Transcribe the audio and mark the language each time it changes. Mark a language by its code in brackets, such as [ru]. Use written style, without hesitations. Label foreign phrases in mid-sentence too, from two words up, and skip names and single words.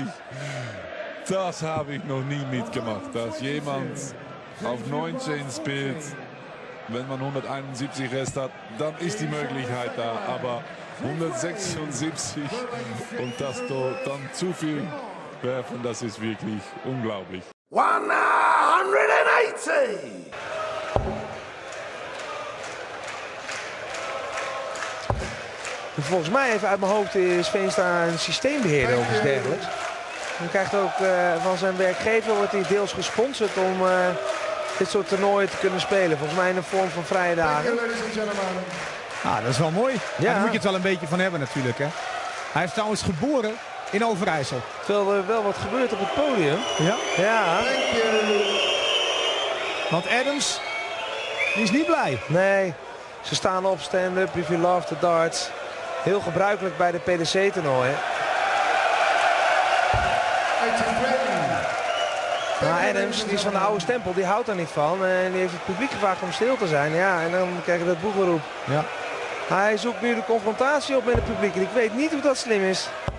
[de] Das habe ich noch nie mitgemacht, dass jemand auf 19 spielt. Wenn man 171 Rest hat, dann ist die Möglichkeit da. Aber 176 und das dann zu viel werfen, das ist wirklich unglaublich. 180. [nl] Volgens mij even uit mijn hoofd is Veenstra een systeembeheerder of iets dergelijks. Hij krijgt ook van zijn werkgever, wordt hij deels gesponsord om dit soort toernooien te kunnen spelen. Volgens mij in een vorm van vrije dagen. Ah, dat is wel mooi. Ja. Daar moet je het wel een beetje van hebben natuurlijk, hè. Hij is trouwens geboren in Overijssel. Terwijl er wel wat gebeurt op het podium. Ja. Ja. Want Adams, die is niet blij. Nee, ze staan op stand-up, [en] if you love the darts. [nl] Heel gebruikelijk bij de PDC-toernooien. Maar Adams, die is van de oude stempel, die houdt er niet van. En die heeft het publiek gevraagd om stil te zijn. Ja, en dan krijg je dat boegeroep. Ja. Hij zoekt nu de confrontatie op met het publiek. En ik weet niet of dat slim is.